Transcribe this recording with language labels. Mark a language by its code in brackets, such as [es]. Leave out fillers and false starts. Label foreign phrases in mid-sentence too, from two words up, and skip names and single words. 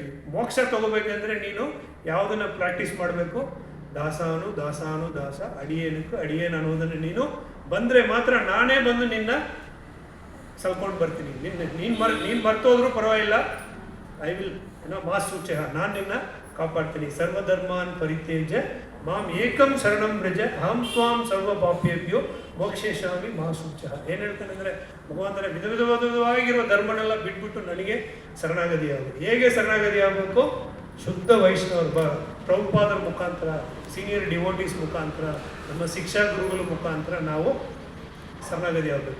[kn] ಮೋಕ್ಷ ತಗೋಬೇಕಂದ್ರೆ ನೀನು ಯಾವುದನ್ನು ಪ್ರಾಕ್ಟೀಸ್ ಮಾಡಬೇಕು? ದಾಸಾನು ದಾಸಾನು ದಾಸ, ಅಡಿಯೇನಕ್ಕೂ ಅಡಿಯೇನು ಅನ್ನೋದನ್ನು ನೀನು ಬಂದರೆ ಮಾತ್ರ ನಾನೇ ಬಂದು ನಿನ್ನ ಸಲ್ಕೊಂಡು ಬರ್ತೀನಿ. ನೀನು ಮರ್ತೋದ್ರೂ ಪರವಾಗಿಲ್ಲ, [en] I will [sa] ಮಾ ಸೂಚಃ, [kn] ನಾನು ನಿನ್ನ ಕಾಪಾಡ್ತೀನಿ. [sa] ಸರ್ವಧರ್ಮಾನ್ ಪರಿತ್ಯಜ್ಯ ಮಾಂ ಏಕಂ ಶರಣಂ ವ್ರಜ ಅಹಂ ತ್ವಾಂ ಸರ್ವ ಪಾಪೇಭ್ಯೋ ಮೋಕ್ಷೇಶಾಮಿ ಮಾ ಸೂಚಃ. [kn] ಏನು ಹೇಳ್ತಾನೆ ಅಂದರೆ, ಭಗವಂತನ ವಿಧವಾಗಿರುವ ಧರ್ಮನೆಲ್ಲ ಬಿಟ್ಬಿಟ್ಟು ನನಗೆ ಶರಣಾಗತಿ ಆಗಬೇಕು. ಹೇಗೆ ಶರಣಾಗತಿ ಆಗಬೇಕು? ಶುದ್ಧ ವೈಷ್ಣವರು, ಪ್ರಭುಪಾದರ ಮುಖಾಂತರ, [en] senior devotees [kn] ಮುಖಾಂತರ, ನಮ್ಮ ಶಿಕ್ಷಾ ಗುರುಗಳ ಮುಖಾಂತರ ನಾವು ಶರಣಾಗತಿ ಆಗಬೇಕು.